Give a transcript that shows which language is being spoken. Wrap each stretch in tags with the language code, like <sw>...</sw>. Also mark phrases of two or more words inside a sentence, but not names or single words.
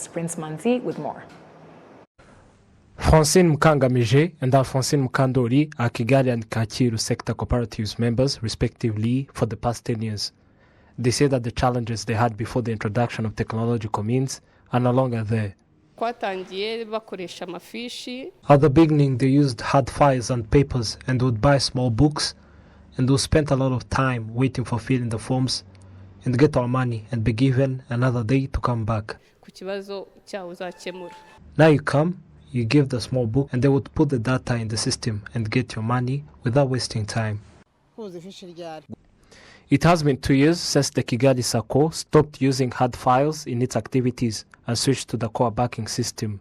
<en>Prince Manzi with more. Francine Mukangamije and Alphonsine Mukandori are Kigali and Kacyiru sector cooperatives members, respectively, for the past 10 years. They say that the challenges they had before the introduction of technological means are no longer there.</en> <rw>twatangiye bakoresha amafishi.</rw> <en>At the beginning, they used hard files and papers and would buy small books, and we spent a lot of time waiting for filling the forms and get our money and be given another day to come back.</en> <rw>Ku kibazo cyawe uzakemura.</rw> <en>Now you come, you give the small book, and they would put the data in the system and get your money without wasting time. It has been 2 years since the Kigali Sacco stopped using hard files in its activities and switched to the core banking system.</en>